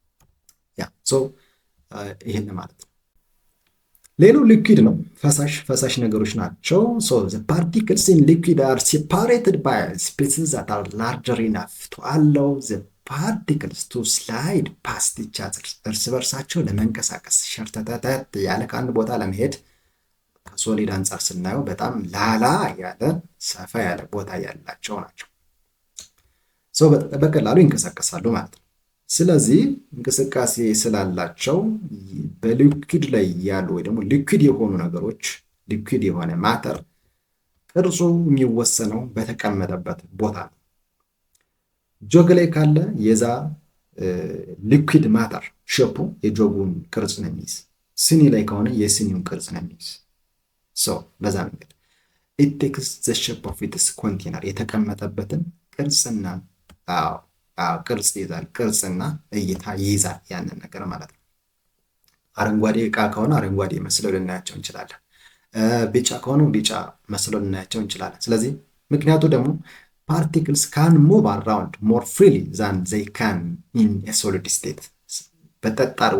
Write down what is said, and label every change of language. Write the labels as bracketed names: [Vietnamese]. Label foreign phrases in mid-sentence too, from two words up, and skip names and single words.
[Amharic] ይሄን ማለት ነው። ሌላው ሊኩዊድ ነው፣ ፈሳሽ ነገሮች ናቸው። [English] the particles in liquid are separated by spaces that are larger enough to allow the particles to slide past each other። [Amharic] እርስ በርሳቸው ለመንቀሳቀስ ሸርተተት ያለ ከአንድ ቦታ ለመሄድ ከሶሊድ አንጻር ስናየው በጣም ላላ ያለ ሰፋ ያለ ቦታ ያላቸው ናቸው። በቀላሉ ይንቀሳቀሳሉ ማለት ነው። ስለዚህ እንቅስቃሴ ስላላቸው በሊኩዊድ ላይ ያሉ ወይ ደግሞ ሊኩዊድ የሆኑ ነገሮች ሊኩዊድ የሆነ ማተር ቅርጹ የሚወሰነው በተቀመጠበት ቦታ ነው። ጆግ ላይ ካለ የዛ ሊኩዊድ ማተር ሼፑ የጆጉን ቅርጽ ነው የሚይዝ። ስኒ ላይ ከሆነ የስኒውን ቅርጽ ነው የሚይዝ። በዛ መንገድ [English] it takes the shape of its container [Amharic] የተቀመጠበትን ቅርጽና አዎ ቅርጽ ይይዛል። ቅርጽና እይታ ይይዛል ያንን ነገር ማለት ነው። አረንጓዴ እቃ ከሆነ አረንጓዴ መስለው ልናያቸው እንችላለን። ቢጫ ከሆኑ ቢጫ መስለው ልናያቸው እንችላለን። ስለዚህ ምክንያቱ ደግሞ [English] particles can move around more freely than they can in solid state። [Amharic] በጠጣር